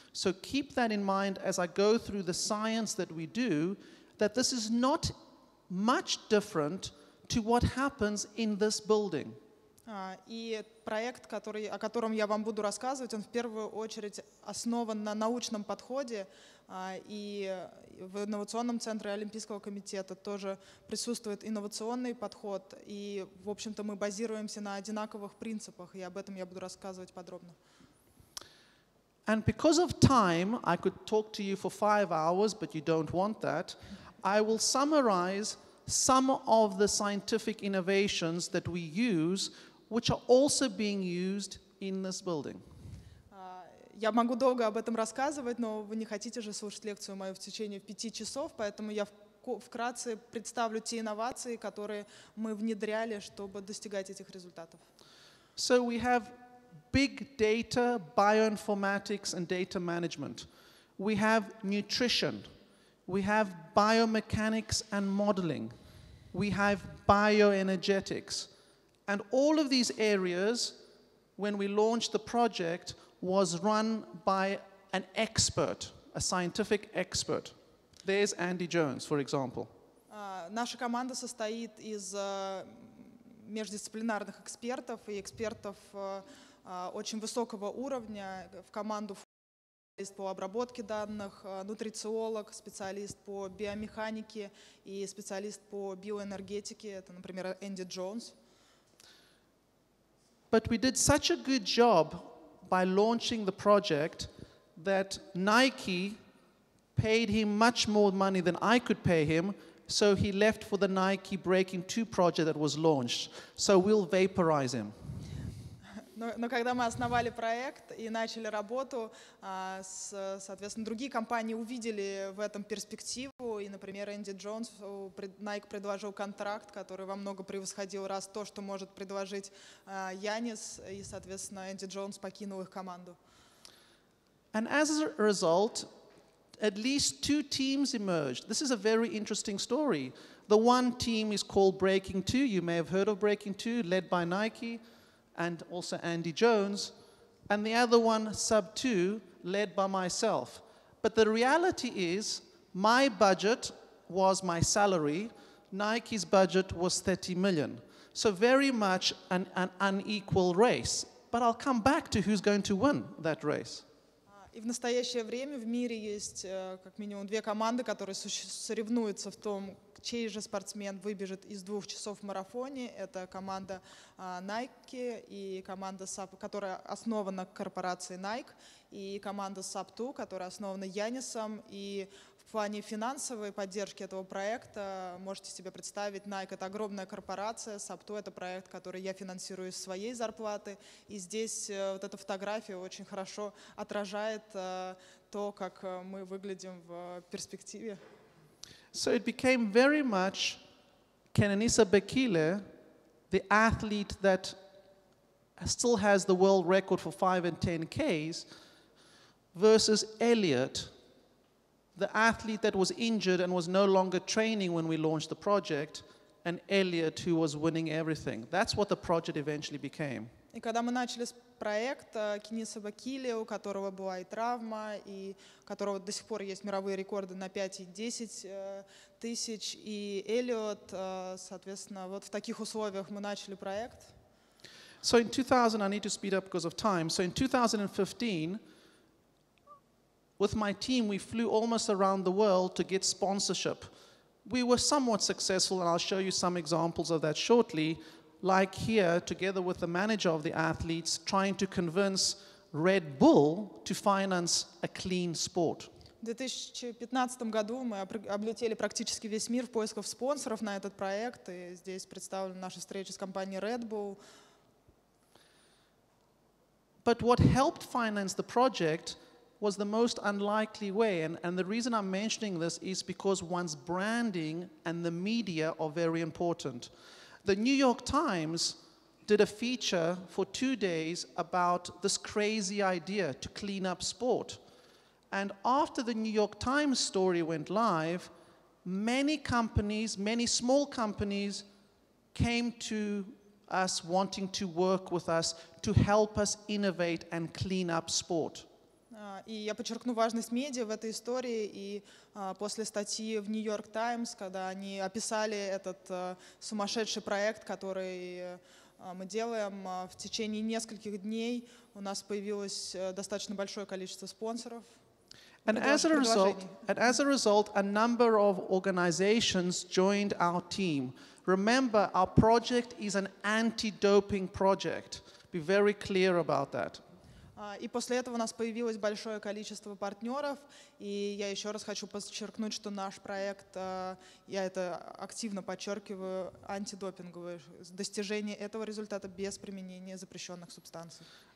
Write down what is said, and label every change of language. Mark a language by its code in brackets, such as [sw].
[en] So keep that in mind as I go through the science that we do, that this is not much different to what happens in this building. [ru] И проект, о котором я вам буду рассказывать, он в первую очередь основан на научном подходе, и в инновационном центре Олимпийского комитета тоже присутствует инновационный подход, и, в общем-то, мы базируемся на одинаковых принципах, и об этом я буду рассказывать подробно. [en] And because of time, I could talk to you for 5 hours, but you don't want that. I will summarize some of the scientific innovations that we use, which are also being used in this building. [ru] Я могу долго об этом рассказывать, но вы не хотите же слушать лекцию мою в течение 5 часов, поэтому я вкратце представлю те инновации, которые мы внедряли, чтобы достигать этих результатов. [en] So we have big data, bioinformatics, and data management. We have nutrition. We have biomechanics and modeling. We have bioenergetics. And all of these areas, when we launched the project, was run by an expert, a scientific expert. There's Andy Jones, for example. [ru] Наша команда состоит из междисциплинарных экспертов и экспертов очень высокого уровня. В команду входит специалист по обработке данных, нутрициолог, специалист по биомеханике и специалист по биоэнергетике. Это, например, Энди Джонс. [en] But we did such a good job by launching the project that Nike paid him much more money than I could pay him, so he left for the Nike Breaking 2 project that was launched. So we'll vaporize him. [ru] Но когда мы основали проект и начали работу, соответственно, другие компании увидели в этом перспективу. И, например, Энди Джонс, Nike предложил контракт, который во много превосходил раз то, что может предложить Яннис. И, соответственно, Энди Джонс покинул их команду. [en] And as a result, at least 2 teams emerged. This is a very interesting story. The one team is called Breaking 2. You may have heard of Breaking 2, led by Nike and also Andy Jones. And the other one, Sub 2, led by myself. But the reality is, my budget was my salary. Nike's budget was 30 million. So very much an unequal race. But I'll come back to who's going to win that race. [ru] И в настоящее время в мире есть как минимум 2 команды, которые соревнуются в том, чей же спортсмен выбежит из 2 часов в марафоне. Это команда Nike и команда SAP, которая основана корпорацией Nike, и команда SAP 2, которая основана Яннисом. И в плане финансовой поддержки этого проекта можете себе представить, Nike — это огромная корпорация, SAP 2 — это проект, который я финансирую из своей зарплаты. И здесь вот эта фотография очень хорошо отражает то, как мы выглядим в перспективе. [en] So it became very much Kenenisa Bekele, the athlete that still has the world record for 5 and 10 Ks, versus Elliot, the athlete that was injured and was no longer training when we launched the project, and Elliot who was winning everything. That's what the project eventually became. [ru] И когда мы начали проект, Кениса Бекеле, у которого была и травма, и у которого до сих пор есть мировые рекорды на 5 и 10 тысяч, и Эллиот, соответственно, вот в таких условиях мы начали проект. [en] So in 2000, I need to speed up because of time. So in 2015, with my team, we flew almost around the world to get sponsorship. We were somewhat successful, and I'll show you some examples of that shortly. Like here, together with the manager of the athletes, trying to convince Red Bull to finance a clean sport. [ru] В 2015 году мы облетели практически весь мир в поисках спонсоров на этот проект, и здесь представлена наша встреча с компанией Red Bull. [en] But what helped finance the project was the most unlikely way, and the reason I'm mentioning this is because one's branding and the media are very important. The New York Times did a feature for 2 days about this crazy idea to clean up sport. And after the New York Times story went live, many companies, many small companies came to us wanting to work with us to help us innovate and clean up sport. [ru] И я подчеркну важность медиа в этой истории. И после статьи в New York Times, когда они описали этот сумасшедший проект, который мы делаем, в течение нескольких дней у нас появилось достаточно большое количество спонсоров. [en] And as a result, a number of organizations joined our team. Remember, our project is an anti-doping project. Be very clear about that. [ru] И после этого у нас появилось большое количество партнеров. И я еще раз хочу подчеркнуть, что наш проект, я это активно подчеркиваю, антидопинговый, достижение этого результата без применения запрещенных субстанций.